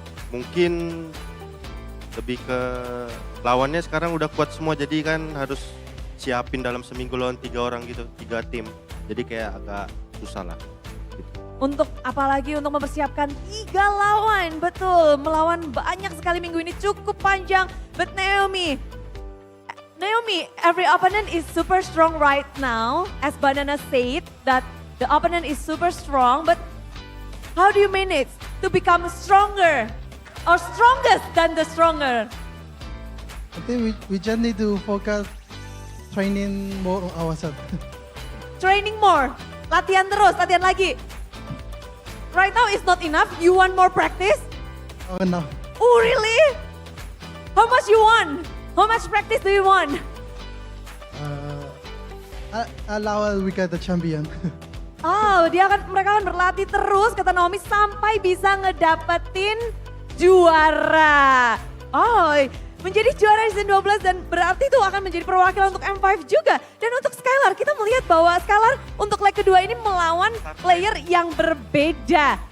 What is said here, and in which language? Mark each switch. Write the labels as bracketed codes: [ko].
[id] Mungkin lebih ke lawannya sekarang udah kuat semua, jadi kan harus siapin dalam seminggu lawan 3 orang gitu, 3 tim. Jadi kayak agak susah lah. Untuk apalagi untuk mempersiapkan 3 lawan, betul, melawan banyak sekali minggu ini cukup panjang. [en] But Naomi, every opponent is super strong right now. As Banana said that the opponent is super strong, but how do you manage to become stronger or strongest than the stronger? I think we just need to focus training more on ourselves. Training more, [id] latihan terus, latihan lagi. [en] Right now is not enough, you want more practice? Oh no. Oh really? How much you want? How much practice do you want? Allow we get the champion. [id] Oh, mereka akan berlatih terus kata Naomi sampai bisa ngedapetin juara. Oh, menjadi juara di season 12 dan berarti itu akan menjadi perwakilan untuk M5 juga. Dan untuk Skylar, kita melihat bahwa Skylar untuk leg kedua ini melawan player yang berbeda.